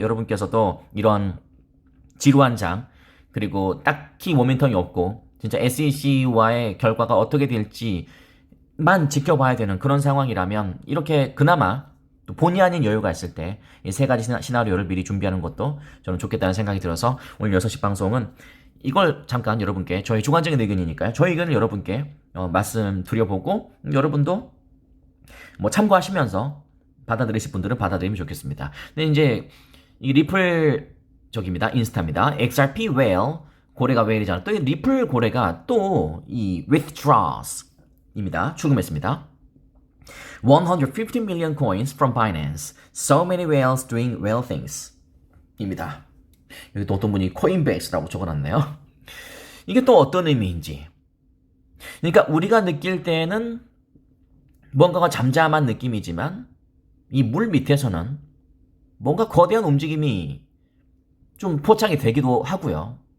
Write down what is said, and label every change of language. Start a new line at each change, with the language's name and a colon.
Korean: 여러분께서도 이런 지루한 장, 그리고 딱히 모멘텀이 없고, 진짜 SEC와의 결과가 어떻게 될지만 지켜봐야 되는 그런 상황이라면, 이렇게 그나마 또 본의 아닌 여유가 있을 때 이 세 가지 시나리오를 미리 준비하는 것도 저는 좋겠다는 생각이 들어서 오늘 6시 방송은 이걸 잠깐 여러분께, 저희 주관적인 의견이니까요. 저희 의견을 여러분께 말씀드려보고, 여러분도 뭐 참고하시면서 받아들이실 분들은 받아들이면 좋겠습니다. 근데 이제 이 리플 저기입니다. 인스타입니다. XRP whale, 고래가 whale이잖아. 또 이 리플 고래가 또 이 withdraws 입니다. 출금했습니다.
English: 150 million coins from Binance. So many whales doing whale things.
Korean: 입니다. 여기 또 어떤 분이 코인베이스라고 적어놨네요. 이게 또 어떤 의미인지. 그러니까 우리가 느낄 때는 뭔가가 잠잠한 느낌이지만 이 물 밑에서는 뭔가 거대한 움직임이 좀 포착이 되기도 하고요.